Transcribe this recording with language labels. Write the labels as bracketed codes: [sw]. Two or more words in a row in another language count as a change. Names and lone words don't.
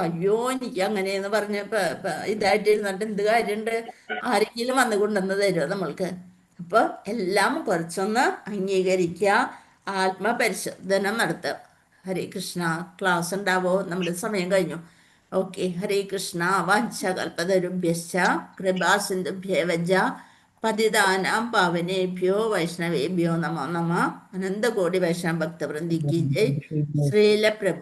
[ml] അയ്യോ എനിക്ക് അങ്ങനെയെന്ന് പറഞ്ഞ് ഇതായിട്ടിരുന്നിട്ട് എന്ത് കാര്യമുണ്ട്, ആരെങ്കിലും വന്നു കൊണ്ടുവന്ന് തരുമോ നമ്മൾക്ക്? അപ്പോൾ എല്ലാം കുറച്ചൊന്ന് അംഗീകരിക്കുക, ആത്മപരിശോധന നടത്തുക. ഹരേ കൃഷ്ണ. ക്ലാസ് ഉണ്ടാവോ? നമ്മുടെ സമയം കഴിഞ്ഞു. ഓക്കെ. ഹരേ കൃഷ്ണ. [sa] वाञ्छाकल्पतरुभ्यश्च कृपासिन्धुभ्येव पतितानां पावनेभ्यो वैष्णवेभ्यो नमो नमः. [ml] അനന്തകോടി വൈഷ്ണവ ഭക്തവൃന്ദിക്ക് ജയ്. ശ്രീല പ്രഭു